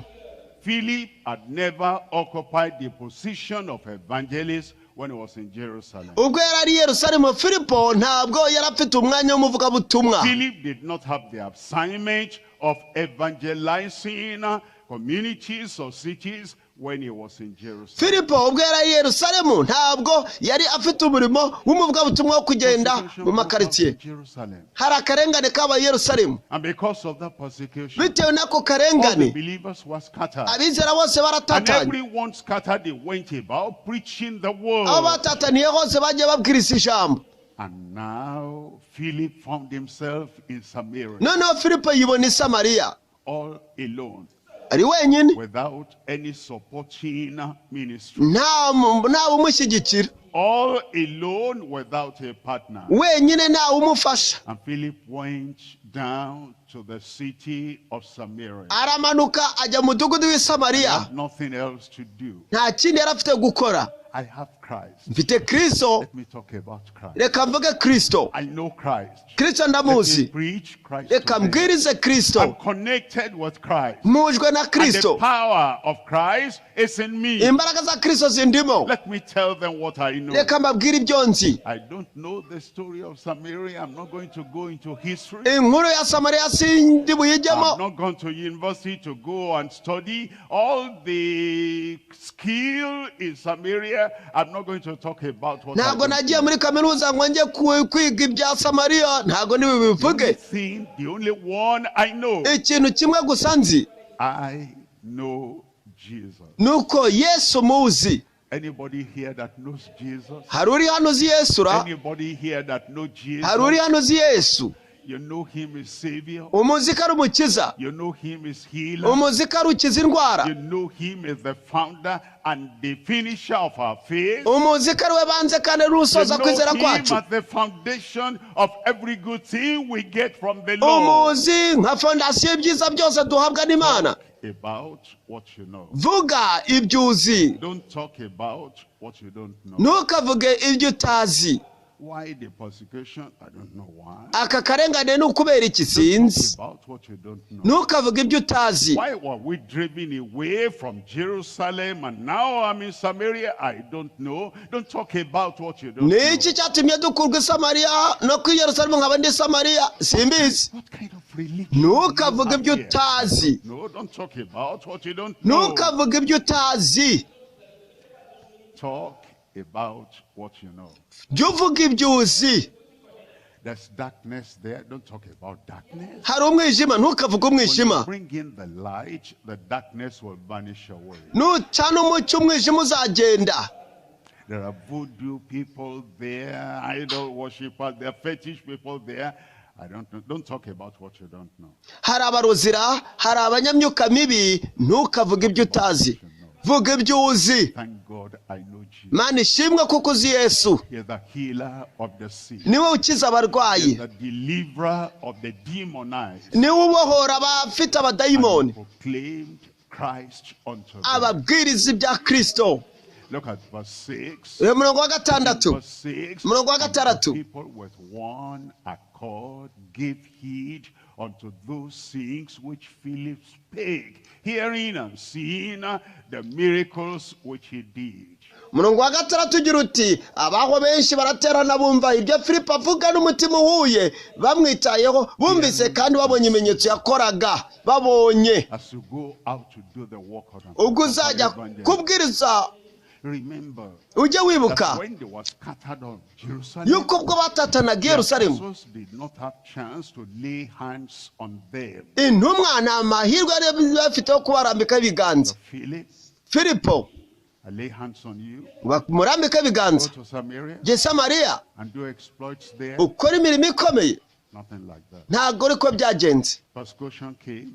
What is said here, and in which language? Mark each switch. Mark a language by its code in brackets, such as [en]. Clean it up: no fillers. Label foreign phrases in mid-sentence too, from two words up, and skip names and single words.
[en] Philip had never occupied the position of evangelist when he was in Jerusalem. [rw] Ubwo yari ari Yerusalemu, Filipo ntabwo yari afite umwanya w'umuvugabutumwa. [en] Philip did not have the assignment of evangelizing communities or cities when he was in Jerusalem. [rw] Filipo ubwo yari ari Yerusalemu ntabwo yari afite umurimo w'umuvugabutumwa wo kugenda mu makaritsiye. Hari akarengane k'aba Yerusalemu. [en] And because of that persecution, [rw] Bitewe n'ako [en] all the [rw] karengane [en] believers were scattered. [rw] abizera bose [en] And [rw] baratatanye. [en] everyone scattered, they went about preaching the word. [rw] Abo batataniye hose bagiye babwiriza ijambo. [en] And now Philip found himself in Samaria, [rw] Noneho Filipo yibona i Samariya [en] all alone, [rw] ari wenyine, [en] without any supporting ministry. [rw] nta umushyigikira, [en] All alone without a partner. [rw] wenyine nta umufasha. [en] And Philip went down to the city of Samaria. [rw] Aramanuka ajya mu mudugudu w'i [en] He [rw] Samariya. [en] had nothing else to do. [rw] Nta kindi yari afite gukora. [en] I have Christ. [rw] Mfite Kristo, [en] Let me talk about Christ. [rw] reka mvuge Kristo. [en] I know Christ. [rw] Kristo [en] Let me [rw] ndamuzi, [en] preach Christ. to [rw] reka [en] them. [rw] mbwirize [en] I'm [rw] Kristo. [en] connected with Christ. [rw] Mujwe na [en] And [rw] Kristo, [en] the power of Christ is in me. [rw] imbaraga za Kristo zindimo. [en] Let me tell them what I know. [rw] Reka mbabwire ibyo nzi. [en] I don't know the story of Samaria. I'm not going to go into history. [rw] Inkuru ya Samariya sindi buyijyemo. [en] I'm not going to university to go and study all the skill in Samaria. I'm not going to talk about what [rw] Ntabwo [en] I don't [rw] nagiye [en] know. [rw] muri kaminuza ngo njye kwiga ibya Samariya, ntabwo nibivuge. [en] The only one I know. [rw] Ikintu kimwe gusa nzi [en] I know Jesus. [rw] nuko Yesu muzi. [en] Anybody here that knows Jesus? [rw] Haruri hano uzi Yesu ra? [en] Anybody here that knows Jesus? [rw] Haruri hano uzi Yesu? [en] You know him as Savior. [rw] Umuzi ko ari umukiza. [en] You know him as healer. [rw] Umuzi ko ari ukiza indwara. [en] You know him as the founder and the finisher of our faith. [rw] Umuzi ko ari we banze kandi ari usoza kwizera kwacu. [en] You know him as the foundation of every good thing we get from the Lord. [rw] Umuzi nka fondasiyo y'ibyiza byose duhabwa n'Imana. [en] About what you know. [rw] Vuga ibyo uzi. [en] Don't talk about what you don't know. [rw] Ntukavuge ibyo utazi. [en] Why the persecution? I don't know why. [rw] Aka karengane ni ukubera iki sinzi. Ntukavuge ibyo utazi. [en] Why were we driven away from Jerusalem and now I'm in Samaria? I don't know. Don't talk about what you don't know. [rw] Niki cyatumye dukurwa i Samariya no ku Yerusalemu nkaba ndi Samariya? Simbizi. [en] What kind of religion? [rw] Ntukavuge ibyo utazi. [en] No, don't talk about what you don't know. [rw] Ntukavuge ibyo utazi. [en] Talk about what you know. [rw] Jya uvuga ibyo uzi. [en] There's darkness there. Don't talk about darkness. [rw] Hari umwijima, ntukavuge umwijima. [en] When you bring in the light, the darkness will vanish away. [rw] Nucana umucyo umwijima uzagenda. [en] There are voodoo people there, idol worshippers, there are fetish people there. I don't know. Don't talk about what you don't know. [rw] Hari abarozira, hari abanyamyuka mibi, ntukavuge ibyo utazi. Vuga ibyo uzi. [en] Thank God I know Jesus. [rw] Mana ishimwe kuko uzi Yesu. [en] He is the healer of the sick. [rw] Niwe ukiza abarwayi. [en] He is the deliverer of the demonized. [rw] Niwe ubohora abafite abadayimoni. [en] Proclaimed Christ unto them. [rw] Ababwiriza ibya Kristo. [en] Look at verse 6. [rw] Umurongo wa gatandatu. [en] Verse 6. [rw] Umurongo wa gatandatu. [en] People with one accord give heed unto those things which Philip spake, hearing and seeing the miracles which he did. [rw] Umurongo wa gatandatu ugira uti abaho benshi baraterana bumva ibyo Filipo avuga n'umutima uhuye bamwitayeho bumvise kandi babonye ibimenyetso yakoraga babonye. [en] As you go out to do the work of [rw] ubwo uzajya kubwiriza [en] remember [rw] ujye wibuka [en] when they were scattered on Jerusalem, [rw] yuko ubwo batatanaga Yerusalemu [en] did not have chance to lay hands on them. [rw] Intumwa nta mahirwe yari bafite yo kubarambika ibiganza. Filipo, [en] I lay hands on you. [rw] Murambika ibiganza. [en] Go to Samaria. [rw] Je Samariya. [en] And do exploits there. [rw] Ukora imirimo ikomeye. [en] Nothing like that. [rw] Ntabwo ariko byagenze. [en] Persecution came.